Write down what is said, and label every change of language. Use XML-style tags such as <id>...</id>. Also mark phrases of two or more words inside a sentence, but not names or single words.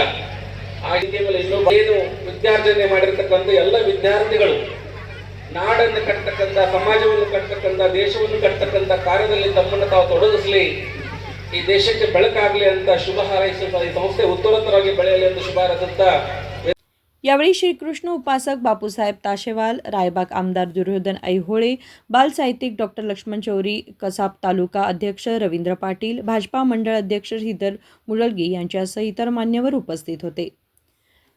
<kn>ಆ ರೀತಿಯ ಮೇಲೆ ಇನ್ನೊಬ್ಬ ಏನು ವಿದ್ಯಾರ್ಜನೆ ಮಾಡಿರ್ತಕ್ಕಂಥ ಎಲ್ಲ ವಿದ್ಯಾರ್ಥಿಗಳು ನಾಡನ್ನು ಕಟ್ಟತಕ್ಕಂಥ, ಸಮಾಜವನ್ನು ಕಟ್ಟತಕ್ಕಂಥ, ದೇಶವನ್ನು ಕಟ್ಟತಕ್ಕಂಥ ಕಾರ್ಯದಲ್ಲಿ ತಮ್ಮನ್ನು ತಾವು ತೊಡಗಿಸಲಿ, ಈ ದೇಶಕ್ಕೆ ಬೆಳಕಾಗಲಿ ಅಂತ ಶುಭ ಹಾರೈಸುತ್ತಾ ಈ ಸಂಸ್ಥೆ ಉತ್ತರೋತ್ತರವಾಗಿ ಬೆಳೆಯಲಿ ಅಂತ ಶುಭ ಹಾರೈಸುತ್ತಾ</kn> <mr>यावेळी श्रीकृष्ण उपासक बापूसाहेब ताशेवाल, रायबाग आमदार दुर्योधन ऐहोळे, बाल साहित्यिक डॉक्टर लक्ष्मण चौरी, कसाब तालुका अध्यक्ष रवींद्र पाटील, भाजपा मंडळ अध्यक्ष श्रीधर मुळलगी यांच्यासह इतर मान्यवर उपस्थित होते।</mr>